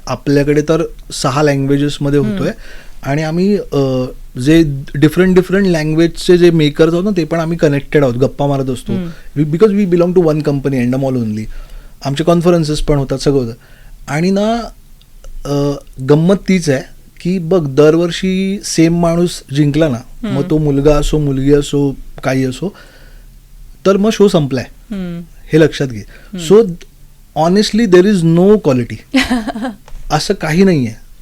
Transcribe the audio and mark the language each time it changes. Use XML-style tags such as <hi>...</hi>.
<mr>आपल्याकडे तर 6 लँग्वेजेसमध्ये होतोय. आणि आम्ही जे डिफरंट लँग्वेजचे जे मेकर्स आहोत ना, ते पण आम्ही कनेक्टेड आहोत, गप्पा मारत असतो.</mr> <en>Because we belong to one company, Endemol only.</en> <mr>आमचे कॉन्फरन्सेस पण होतात, सगळं होतं. आणि ना गंमत तीच आहे की बघ, दरवर्षी सेम माणूस जिंकला ना, मग तो मुलगा असो, मुलगी असो, काही असो, तर मग शो संपलाय, हे लक्षात घे.</mr> <en>so honestly there is no quality,</en> <mr>असं काही नाही आहे.</mr>